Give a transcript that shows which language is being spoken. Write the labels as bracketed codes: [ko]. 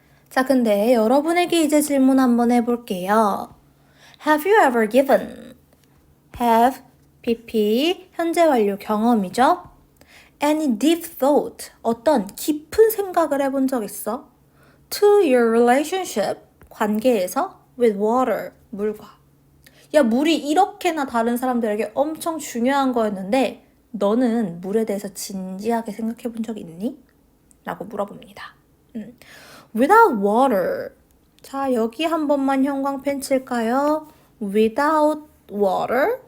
[ko] 자, 근데 여러분에게 이제 질문 한번 해볼게요. [en] Have you ever given? [ko] Have, PP, 현재 완료 경험이죠? [en] Any deep thought, [ko] 어떤 깊은 생각을 해본 적 있어? [en] To your relationship, [ko] 관계에서 [en] with water, [ko] 물과. 야, 물이 이렇게나 다른 사람들에게 엄청 중요한 거였는데 너는 물에 대해서 진지하게 생각해 본 적 있니? 라고 물어봅니다. [en] Without water. [ko] 자, 여기 한 번만 형광펜 칠까요? [en] Without water.